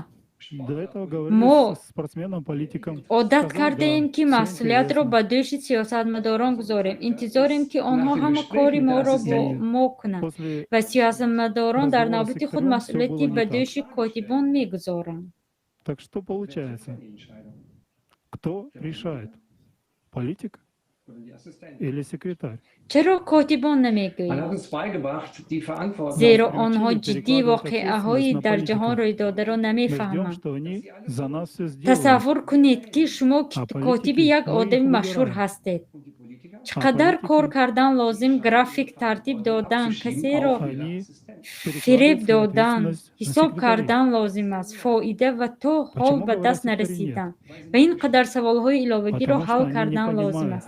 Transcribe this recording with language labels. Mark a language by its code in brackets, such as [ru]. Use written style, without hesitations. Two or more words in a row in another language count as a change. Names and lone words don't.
[tg] мо одат кардаем, ки масъулиятро ба дӯши сиёсатмадорон гузорем, интизорем, ки онҳо ҳама кори моро бо мо кунанд ва сиёсатмадорон дар навбати худ масъулияти ба дӯши котибон мегузоранд. [ru] Так что получается? Кто решает? Политик или секретарь? [tg] чаро котибон намегӯянд? зеро онҳо ҷиддии воқеаҳои дар ҷаҳон рӯйдодаро намефаҳманд. тасаввур кунед, ки шумо котиби як одами машҳур ҳастед. чӣ қадар кор кардан лозим, график тартиб додан, касеро фиреб додан, ҳисоб кардан лозим аст, фоида ва то ҳол ба даст нарасидан ва ин қадар саволҳои иловагиро ҳал кардан лозим аст.